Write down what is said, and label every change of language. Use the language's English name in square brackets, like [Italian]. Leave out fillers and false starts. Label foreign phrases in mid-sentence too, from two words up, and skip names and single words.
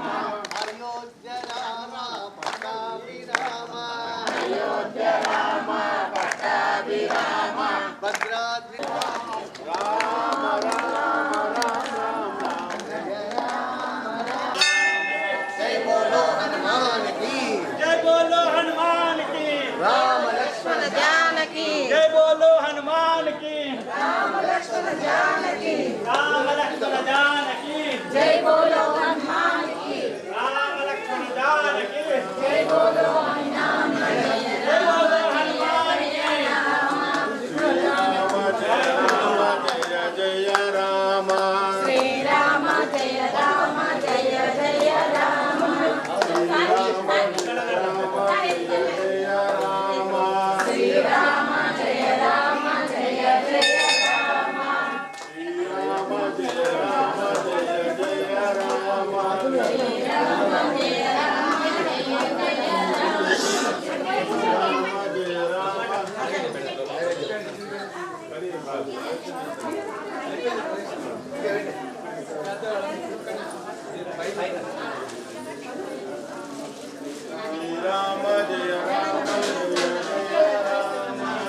[Telugu] అయోధ్య రామ పట్టాభిరామ. అయోధ్య రామ పట్టాభిరామ. భద్రాద్రి రామ రామ రామ రామ జయ రామ రామ. [Hindi] जय बोलो हनुमान की. जय बोलो हनुमान की. राम लक्ष्मण जानकी जय बोलो हनुमान की. राम लक्ष्मण जानकी राम लक्ष्मण जानकी. जय बोलो हनुमान की राम लक्ष्मण जानकी. जय बोलो हनुमान की जय बोलो हनुमान की. [Sanskrit] श्रीराम जय राम जय जय राम. श्री राम जय राम जय जय राम श्रीराम जय राम जय जय राम. श्री राम जय राम जय जय राम श्रीराम जय राम जय जय राम. राम जय राम जय जय राम श्रीराम जय राम. श्रीराम जय राम जय जय राम.